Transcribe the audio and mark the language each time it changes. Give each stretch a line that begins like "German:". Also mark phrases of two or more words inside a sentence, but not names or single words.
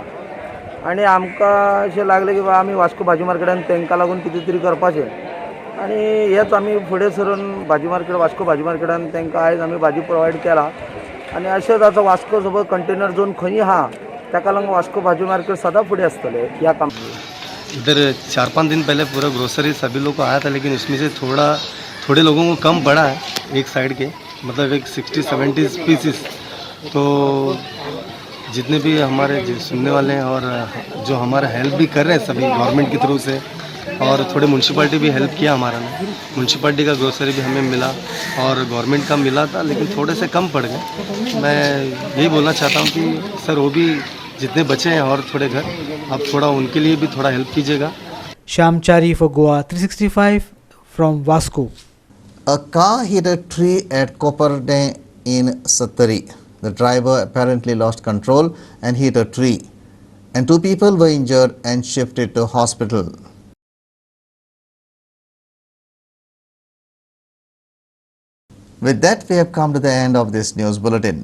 Konkani: आनी आमकां अशें लागलें की आमी वास्को भाजी मार्केटान तांकां लागून कितें तरी करपाचें. आनी हेच आमी फुडें सरून भाजी मार्केट वास्को भाजी मार्केटान तांकां आयज आमी भाजी प्रोवायड केला. आनी अशेंच आतां वास्को
English: suppose container zone
Konkani: खंय आहा ताका लागून वास्को भाजी मार्केट सदां फुडें आसतलें ह्या काम.
Hindi: इधर 4-5 दिन पहले पूरा ग्रोसरी सभी लोग को आया था, लेकिन उसमें से थोड़े लोगों को कम पड़ा है एक साइड के, मतलब एक 60-70 पीसेस. तो जितने भी हमारे सुनने वाले हैं और जो हमारा हेल्प भी कर रहे हैं सभी गवर्नमेंट की तरफ से, और थोड़े म्यूनसिपाल्टी भी हेल्प किया हमारा ने. म्यूनसिपाल्टी का ग्रोसरी भी हमें मिला और गवर्नमेंट का मिला था, लेकिन थोड़े से कम पड़ गए. मैं यही बोलना चाहता हूँ कि सर वो भी जितने बचे हैं और थोड़े घर, आप थोड़ा उनके लिए भी थोड़ा हेल्प कीजिएगा.
English: Shyam Chari for Goa 365 from Vasco. A car hit a tree at Koparne in Sattari. The driver apparently lost control and hit a tree, and 2 people were injured and shifted to hospital. With that, we have come to the end of this news bulletin.